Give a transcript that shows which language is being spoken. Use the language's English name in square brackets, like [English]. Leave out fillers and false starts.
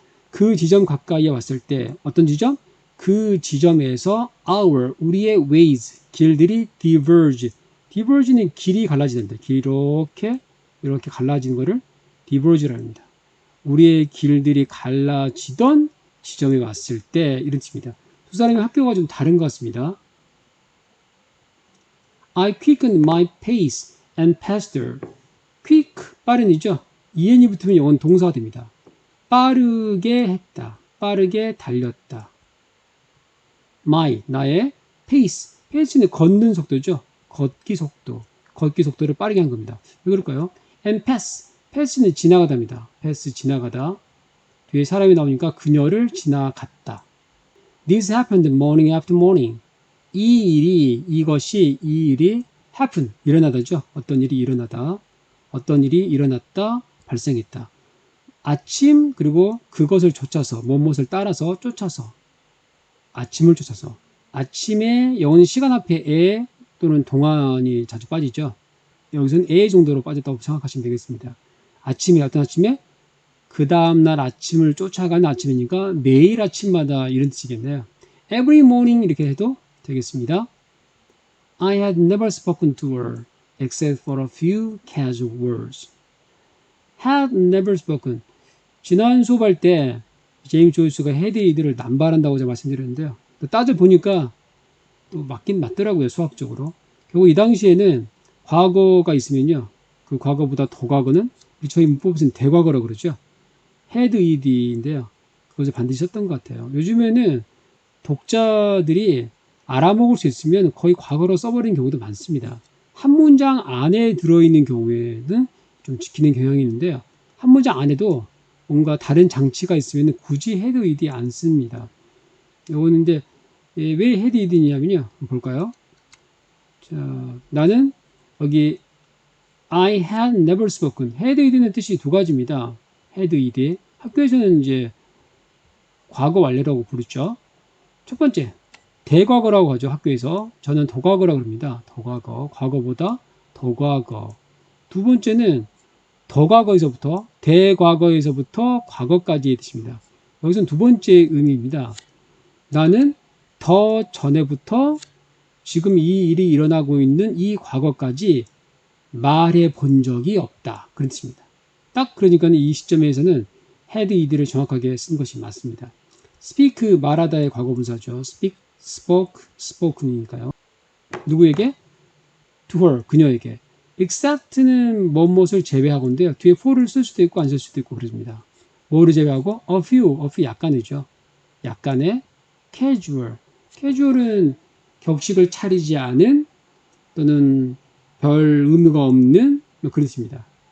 [Korean] 그 지점 가까이에 왔을 때 어떤 지점? 그 지점에서 our 우리의 ways 길들이 diverge. diverge는 길이 갈라지는데 이렇게 갈라지는 것을 diverge라고 합니다. 우리의 길들이 갈라지던 지점에 왔을 때 이런 뜻입니다. 두 사람의 학교가 좀 다른 것 같습니다. [English] I quickened my pace and passed her. [Korean] quick 빠른이죠. en이 붙으면 이건 동사가 됩니다. 빠르게 했다. 빠르게 달렸다. my 나의 pace. pace는 걷는 속도죠. 걷기 속도를 빠르게 한 겁니다. 왜 그럴까요? [English] and pass. [Korean] pass는 지나가다입니다. pass 지나가다. 뒤에 사람이 나오니까 그녀를 지나갔다. [English] This happened morning after morning. [Korean] 이 일이 happen, 일어나다죠. 어떤 일이 일어나다. 어떤 일이 일어났다, 발생했다. 아침, 그리고 그것을 쫓아서, 무엇을 따라서 쫓아서. 아침을 쫓아서. 아침에 영어는 시간 앞에 에 또는 동안이 자주 빠지죠. 여기서는 에 정도로 빠졌다고 생각하시면 되겠습니다. 아침에, 어떤 아침에? 그 다음날 아침을 쫓아가는 아침이니까 매일 아침마다 이런 뜻이겠네요. [English] Every morning [Korean] 이렇게 해도 되겠습니다. [English] I had never spoken to her except for a few casual words. Had never spoken. [Korean] 지난 수업할 때 제임스 조이스가 had 이들을 남발한다고 제가 말씀드렸는데요. 또 따져보니까 또 맞긴 맞더라고요. 수학적으로. 결국 이 당시에는 과거가 있으면요. 그 과거보다 더 과거는 저희 문법에서는 대과거라고 그러죠. had ed인데요. 그것을 반드시 썼던 것 같아요. 요즘에는 독자들이 알아먹을 수 있으면 거의 과거로 써버리는 경우도 많습니다. 한 문장 안에 들어있는 경우에는 좀 지키는 경향이 있는데요. 한 문장 안에도 뭔가 다른 장치가 있으면 굳이 had ed 안 씁니다. 이거는 이제 왜 had ed냐면요. 볼까요? 자, 나는 여기 [English] I had never spoken. [Korean] had ed는 뜻이 두 가지입니다. had ed. 학교에서는 이제 과거 완료라고 부르죠. 첫 번째, 대과거라고 하죠. 학교에서. 저는 도과거라고 합니다. 도과거. 과거보다 더과거. 두 번째는 더과거에서부터 대과거에서부터 과거까지의 뜻입니다. 여기서는 두 번째 의미입니다. 나는 더 전에부터 지금 이 일이 일어나고 있는 이 과거까지 말해 본 적이 없다. 그런 뜻입니다. 딱 그러니까 이 시점에서는 had ed를 정확하게 쓴 것이 맞습니다. speak 말하다의 과거분사죠. speak, spoke, spoken이니까요. 누구에게? [English] to her, [Korean] 그녀에게. except는 무엇을 제외하고인데요. 뒤에 for를 쓸 수도 있고 안 쓸 수도 있고 그렇습니다. 뭐를 제외하고? [English] a few [Korean] 약간이죠. 약간의 casual. casual은 격식을 차리지 않은 또는 별 의미가 없는 그런 뜻입니다.